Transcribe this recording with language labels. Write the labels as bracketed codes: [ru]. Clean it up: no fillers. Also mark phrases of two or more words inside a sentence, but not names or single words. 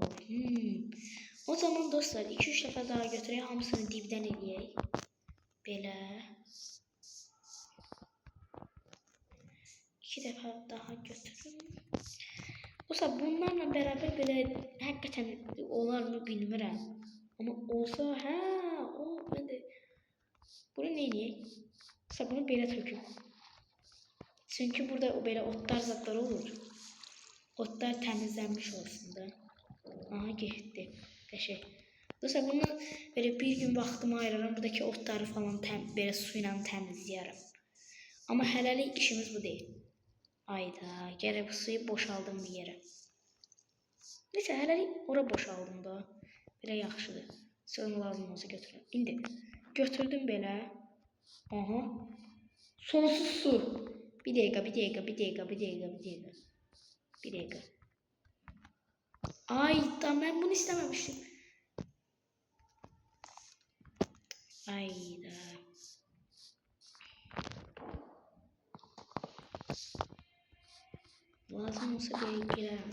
[az] O zaman dostlar 2-3 defa daha götüreyim. Hamısını dibden eləyək. Belə. 2 defa daha götürürüm. Dostlar bunlarla beraber belə həqiqətən olar mı bilmirəm. [tr] Ama olsa ben de bunu ne eləyək? [az] Dostlar bunu belə töküm. Çünkü burada belə otlar zatlar olur. Otlar təmizlənmiş olsun da. Aha getdi. Qəşəng. Dostlar bunu böyle bir gün vaxtımı ayırıram. Buradaki otları falan böyle suyla təmizləyərəm. Ama hələlik işimiz bu değil. Ayda gərək bu suyu boşaldım bir yere. Neyse hələlik ora boşaldım da. Belə yaxşıdır. Sonra lazım olsa götürürəm. İndi götürdüm belə. Aha. [tr] Sonsuz su. Bir dakika. Ayda ben bunu istememiştim. Ayda. Lazım olsa bir girerim.